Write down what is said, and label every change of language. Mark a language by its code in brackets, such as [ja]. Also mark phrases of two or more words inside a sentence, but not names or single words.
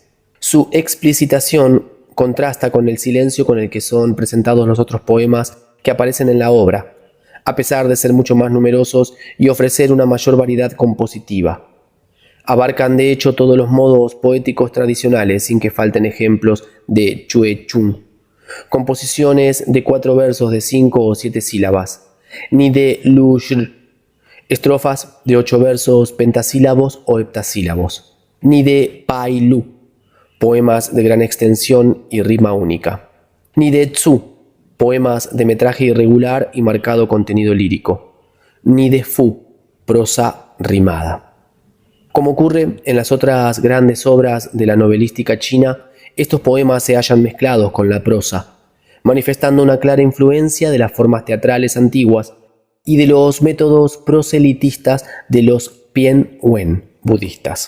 [es] Su explicitación contrasta con el silencio con el que son presentados los otros poemas que aparecen en la obra, a pesar de ser mucho más numerosos y ofrecer una mayor variedad compositiva. Abarcan de hecho todos los modos poéticos tradicionales sin que falten ejemplos de Chue Chung, composiciones de 4 versos de 5 o 7 sílabas, ni de Lu Shil, estrofas de 8 versos pentasílabos o heptasílabos, ni de Pai Lu, poemas de gran extensión y rima única, ni de Tzu, poemas de metraje irregular y marcado contenido lírico, ni de Fu, prosa rimada. Como ocurre en las otras grandes obras de la novelística china, estos poemas se hallan mezclados con la prosa, manifestando una clara influencia de las formas teatrales antiguas y de los métodos proselitistas de los Pien Wen budistas.